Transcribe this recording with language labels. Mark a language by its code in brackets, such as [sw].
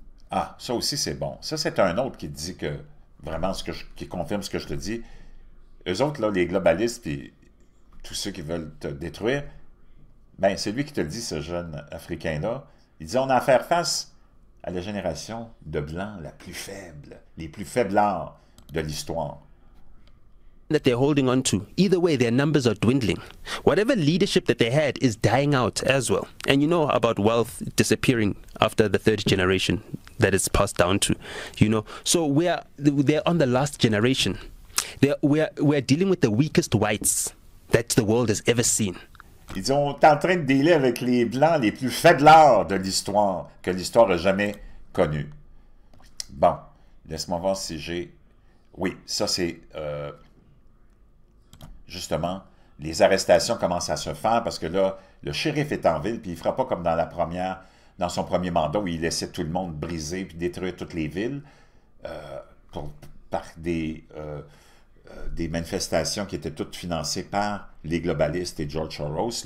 [fr] Ah, ça aussi c'est bon. Ça, c'est un autre qui dit que, vraiment, qui confirme ce que je te dis. Eux autres, là, les globalistes, puis tous ceux qui veulent te détruire, ben c'est lui qui te le dit, ce jeune Africain-là. Il dit, on a à faire face à la génération de Blancs la plus faible, les plus faiblards de l'histoire. [en] That they're holding on to. Either way, their numbers are dwindling. Whatever leadership that they had is dying out as well. And you know about wealth disappearing after the third generation that it's passed down to, you know. So they're on the last generation. We're dealing with the weakest whites that the world has ever seen. [fr] Ils disent, on est en train de dealer avec les Blancs les plus faiblards de l'histoire, que l'histoire n'a jamais connue. Bon, laisse-moi voir si j'ai... Oui, ça c'est... Justement, les arrestations commencent à se faire parce que là, le shérif est en ville, puis il ne fera pas comme dans son premier mandat où il laissait tout le monde briser puis détruire toutes les villes par des manifestations qui étaient toutes financées par les globalistes et George Soros.